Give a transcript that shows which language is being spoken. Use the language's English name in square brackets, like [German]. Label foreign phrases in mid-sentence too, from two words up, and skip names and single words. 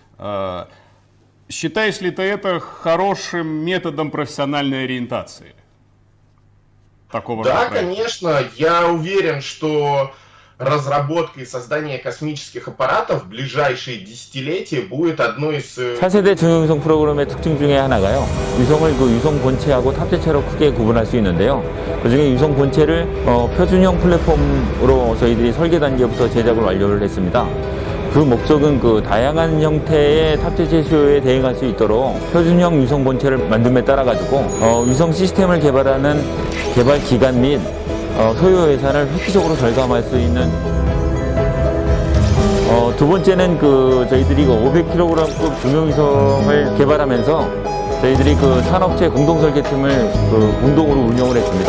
[Russian] Считаешь ли ты это хорошим методом профессиональной ориентации? Такого да, проекта? Конечно. Я уверен, что разработка и создание космических аппаратов в ближайшие десятилетия будет одной из... [Korean] 차세대중형위성 프로그램의 특징 중에 하나가요. 위성을 유성 본체하고 탑재체로 크게 구분할 수 있는데요. 그중에 유성 본체를 표준형 플랫폼으로 저희들이 설계 단계부터 제작을 완료를 했습니다. 그 목적은 다양한 형태의 탑재체 수요에 대응할 수 있도록 표준형 위성 본체를 만듦에 따라 위성 시스템을 개발하는 개발 기간 및 소요 예산을 획기적으로 절감할 수 있는 두 번째는 저희들이 500kg급 중형위성을 개발하면서 저희들이 산업체 공동 설계팀을 공동으로 운영을 했습니다.